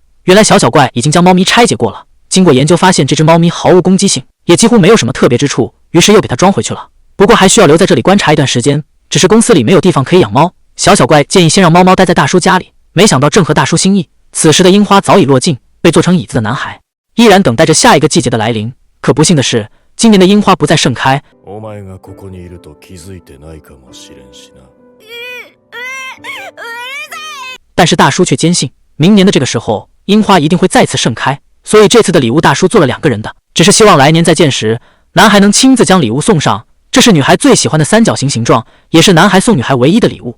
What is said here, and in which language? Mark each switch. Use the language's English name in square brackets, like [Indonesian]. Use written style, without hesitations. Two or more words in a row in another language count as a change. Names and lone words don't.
[Chinese] 原来小小怪已经将猫咪拆解过了，经过研究发现这只猫咪毫无攻击性，也几乎没有什么特别之处，于是又给它装回去了。不过还需要留在这里观察一段时间，只是公司里没有地方可以养猫。小小怪建议先让猫猫待在大叔家里，没想到正合大叔心意。此时的樱花早已落尽，被做成椅子的男孩依然等待着下一个季节的来临。可不幸的是，今年的樱花不再盛开。 [Japanese] お前がここにいると気づいてないかもしれんしな。 [Chinese] 但是大叔却坚信，明年的这个时候，樱花一定会再次盛开。所以这次的礼物大叔做了2个人的，只是希望来年再见时，男孩能亲自将礼物送上。这是女孩最喜欢的三角形形状，也是男孩送女孩唯一的礼物。